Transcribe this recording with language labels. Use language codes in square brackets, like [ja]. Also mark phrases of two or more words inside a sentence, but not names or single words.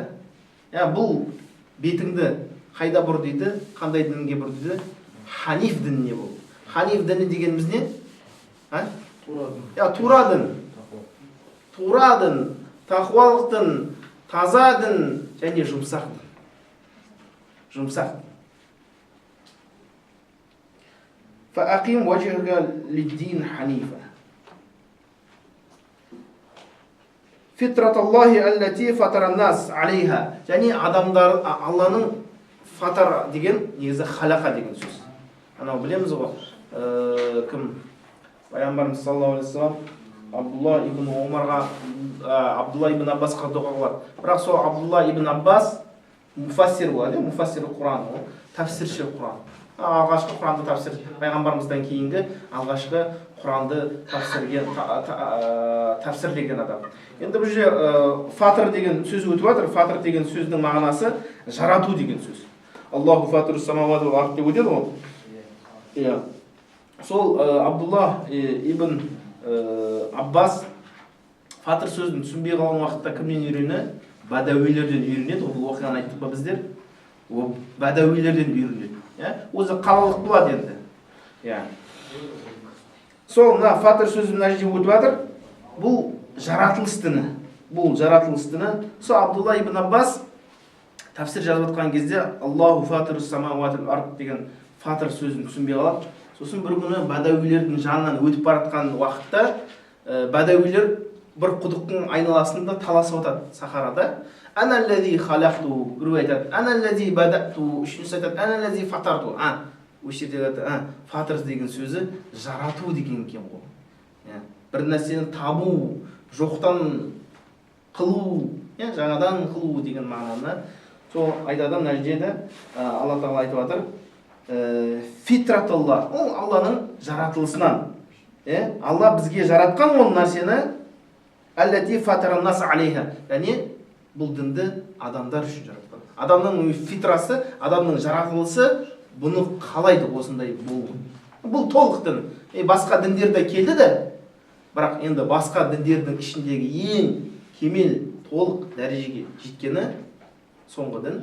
[kk] Бұл бетіңді қайда бұр дейді? Қандай дінге бұр дейді? Ханиф дініне бұл. Ханиф діні дегеніміз не? Тура дін. Тура дін, тақуалық дін, таза дін және жұмсақ дін. Жұмсақ. [ar] فَأَقِيمْ وَجْهَكَ لِلدِّينِ حَنِيفًا فِطْرَةَ اللَّهِ الَّتِي فَطَرَ النَّاسَ عَلَيْهَا. [kk] Және адамдар, Алланың фатар деген негізі халақа деген сөз. Анау білеміз ғой, кім? Пайғамбарымыз [ar] صلى الله عليه وسلم [kk] Абдулла ибн Омарға, Абдулла ибн Аббасқа дұға қылады. Бірақ сол Абдулла ибн Аббас муфассир болады, муфассир Құран, тәфсирші Құран. Алғашқы Құранды тәфсір, пайғамбарымыздан кейінгі алғашқы Құранды тәфсірлеген адам. Енді бұл жерде фатыр деген сөз өтіп жатыр. Фатыр деген сөздің мағынасы жарату деген сөз. [ar] الله فاطر السماوات والأرض [kk] деп өтеді ғой. Сол Абдулла ибн Аббас фатыр сөзін түсінбей қалған уақытта кімнен үйрені? Бадауилерден үйренеді. Бұл оқиғаны айттық па біздер? Бадауилерден үйренеді. Өзі қалалық болады енді. Сол фатыр сөзі мына жерде өтіп жатыр. Бұл жаратылыс діні. Бұл жаратылыс діні. Сол Абдулла ибн Аббас тәфсір жазып жатқан кезде [ar] الله فاطر السماوات والأرض [kk] деген фатыр сөзін түсінбей қалады. Сосын бір күні бадауилердің жанынан өтіп баратқан уақытта бадауилер бір құдықтың айналасында таласып жатады сахарада. [ar] أنا الذي خلقت, [kk] біреу айтады, [ar] أنا الذي بدأت, [kk] үшіншісі айтады, [ar] أنا الذي فطرت. [kk] Осы жерде айтады, фатыр деген сөзі жарату деген екен ғой. Бір нәрсені табу, жоқтан қылу, жаңадан қылу деген мағынаны. Сол айтады мына жерде Алла Тағала айтып жатыр. Фитраталла, ол Алланың жаратылысынан. Алла бізге жаратқан ол нәрсені [ar] التي فطر الناس عليها. [kk] Яғни бұл дінді адамдар үшін жаратқан. Адамның фитрасы, адамның жаратылысы бұны қалайды осындай болу. Бұл толық дін. Басқа діндерде келді де, бірақ енді басқа діндердің ішіндегі ең кемел толық дәрежеге жеткені соңғы дін.